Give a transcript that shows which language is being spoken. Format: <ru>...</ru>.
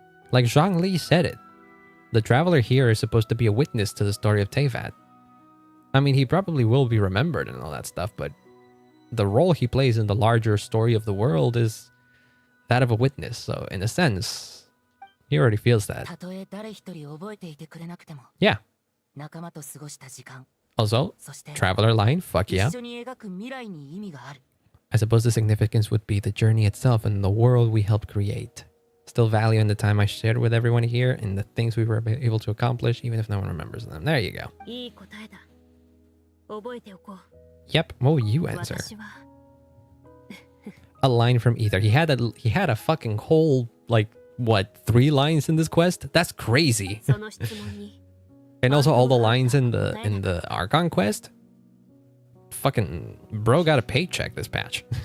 <en>Like Zhang Li said it. The traveler here is supposed to be a witness to the story of Teyvat. I mean, he probably will be remembered and all that stuff, but the role he plays in the larger story of the world is that of a witness. So, in a sense, he already feels that.</en> <ja>たとえ誰一人覚えていてくれなくても</ja> <en>Yeah.</en> <ja>仲間と過ごした時間</ja> <en>Also,</en> <ja>そして</ja> <en>traveler line, fuck yeah.</en> <ja>一緒に描く未来に意味がある</ja> <en>I suppose the significance would be the journey itself and the world we helped create. Still value in the time I shared with everyone here and the things we were able to accomplish, even if no one remembers them. There you go.</en> <ja>いい答えだ覚えておこう</ja> <en>Yep. What will you answer?</en> <ja>私は</ja> <en>A line from either. He had a fucking whole, like, what, 3 lines in this quest? That's crazy.</en> <ja>その質問に</ja> <en>And also all the lines in the Archon Quest? Fucking bro got a paycheck this patch.</en>